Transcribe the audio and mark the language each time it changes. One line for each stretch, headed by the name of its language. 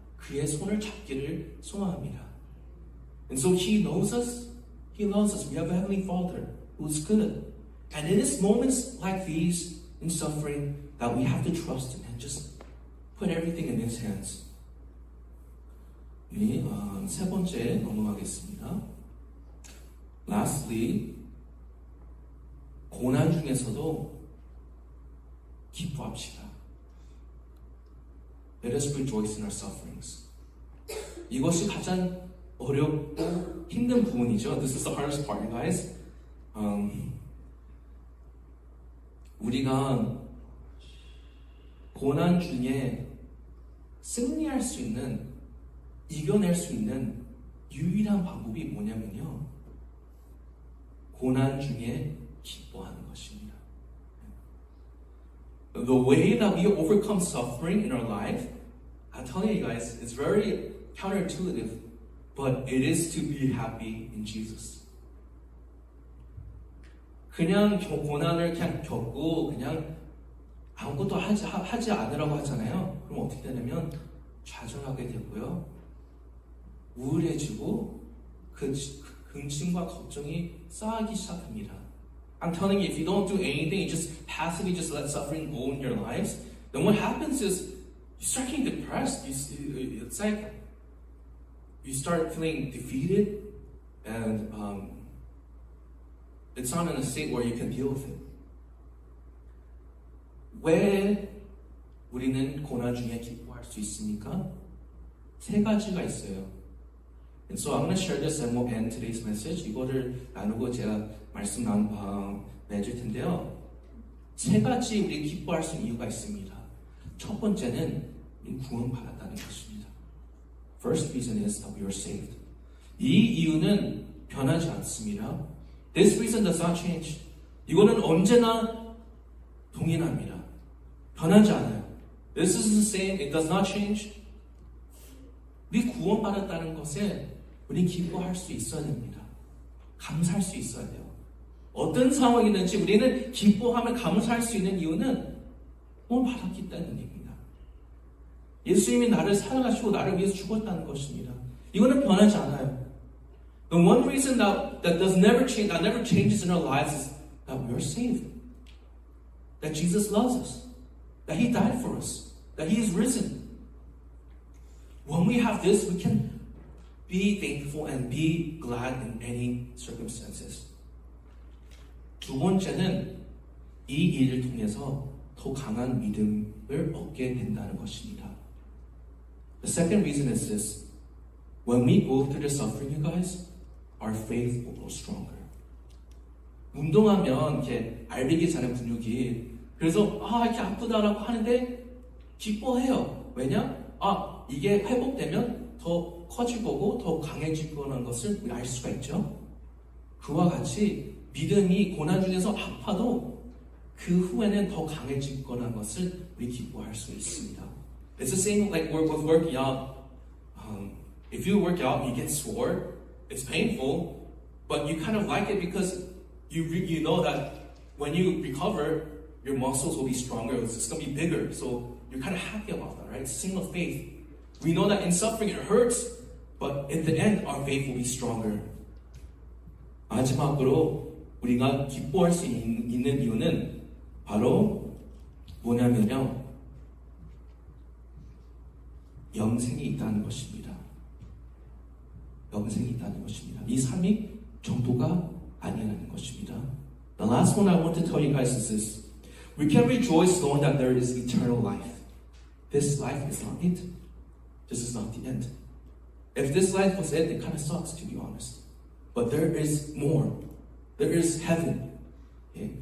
Korean: 그의 손을 잡기를 소망합니다.
English: And so He knows us. He loves us. We have a Heavenly Father who is good. And it is moments like these in suffering that we have to trust Him and just put everything in His hands.
Korean: 우리 세 번째 넘어가겠습니다. Lastly, 고난 중에서도 기뻐합시다.
English: Let us rejoice in our sufferings.
Korean: 이것이 가장 어렵고 힘든 부분이죠.
English: This is the hardest part, you guys.
Korean: 우리가 고난 중에 승리할 수 있는, 이겨낼 수 있는 유일한 방법이 뭐냐면요. 고난 중에 기뻐하는 것입니다.
English: The way that we overcome suffering in our life, I'm telling you guys, it's very counterintuitive, but it is to be happy in Jesus.
Korean: 그냥 고난을 그냥 겪고 그냥 아무것도 하지 않으라고 하잖아요. 그럼 어떻게 되냐면 좌절하게 되고요. 우울해지고 근심과 걱정이 쌓이기 시작합니다.
English: I'm telling you, if you don't do anything, you just passively just let suffering go in your lives, then what happens is you start getting depressed. It's like you start feeling defeated, and it's not in a state where you can deal with it.
Korean: 왜 우리는 고난 중에 기뻐할 수 있습니까? 세 가지가 있어요.
English: And so I'm going to share this and we'll end today's message.
Korean: 이거를 나누고 제가 말씀 맺을 텐데요. 세 가지 우리 기뻐할 수 있는 이유가 있습니다. 첫 번째는 우리 구원받았다는 것입니다.
English: First reason is that we are saved.
Korean: 이 이유는 변하지 않습니다.
English: This reason does not change.
Korean: 이거는 언제나 동일합니다. 변하지 않아요.
English: This is the same. It does not change.
Korean: 우리 구원받았다는 것에 우리 기뻐할 수 있어야 됩니다. 감사할 수 있어야 돼요. 어떤 상황이든지 우리는 기뻐하며 감사할 수 있는 이유는 구원받았기 때문입니다. 예수님이 나를 사랑하시고 나를 위해서 죽었다는 것입니다. 이거는 변하지 않아요.
English: The one reason that does never change, that never changes in our lives is that we are saved. That Jesus loves us. That He died for us. That He is risen. When we have this, we can be thankful and be glad in any circumstances.
Korean: 두 번째는 이 일을 통해서 더 강한 믿음을 얻게 된다는 것입니다.
English: The second reason is this. When we go through the suffering, you guys, our faith will grow stronger.
Korean: 운동하면 이렇게 알배기 자는 근육이 그래서 이렇게 아프다라고 하는데 기뻐해요. 왜냐? 이게 회복되면 더 커질 거고 더 강해질 거라는 것을 알 수가 있죠. 그와 같이 믿음이 고난 중에서 아파도 그 후에는 더 강해질 거라는 것을 우리 기뻐할 수 있습니다.
English: It's the same like with working out. If you work out, you get sore. It's painful, but you kind of like it because you know that when you recover, your muscles will be stronger. It's going to be bigger. So you're kind of happy about that, right? It's a symbol of faith. We know that in suffering it hurts, but in the end, our faith will be stronger.
Korean: 마지막으로 우리가 기뻐할 수 있는 이유는 바로 뭐냐면요. 영생이 있다는 것입니다. 영생이 있다는 것입니다. 이 삶이 전부가 아니라는 것입니다.
English: The last one I want to tell you guys is this. We can rejoice knowing that there is eternal life. This life is not it. This is not the end. If this life was it, it kind of sucks, to be honest. But there is more. There is heaven. Okay?